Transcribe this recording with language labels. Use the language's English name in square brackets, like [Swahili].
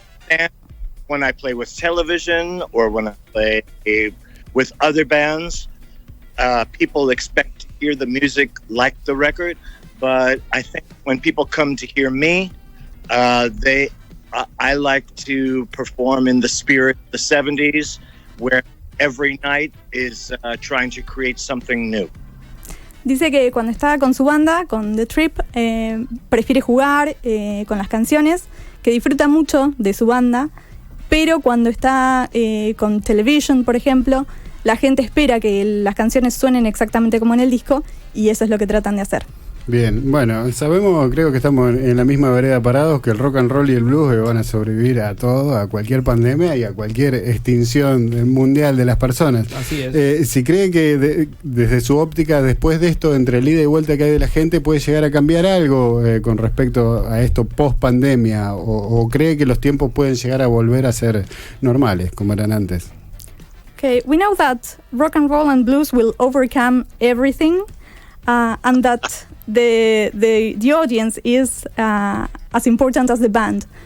[English] And when I play with television or when I play with other bands, people expect to hear the music like the record. But I think when people come to hear me, I like to perform in the spirit of the 70s, where every night is trying to create something new. [Spanish] Dice que cuando está con su banda, con The Trip, prefiere jugar con las canciones, que disfruta mucho de su banda, pero cuando está con Television, por ejemplo, la gente espera que las canciones suenen exactamente como en el disco, y eso es lo que tratan de hacer. Bien, bueno, sabemos, creo que estamos en la misma vereda parados, que el rock and roll y el blues van a sobrevivir a todo, a cualquier pandemia y a cualquier extinción mundial de las personas. Así es. Si cree que desde su óptica, después de esto, entre el ida y vuelta que hay de la gente, puede llegar a cambiar algo con respecto a esto post pandemia, o cree que los tiempos pueden llegar a volver a ser normales, como eran antes. [English] Okay, we know that rock and roll and blues will overcome everything, and that the audience is as important as the band.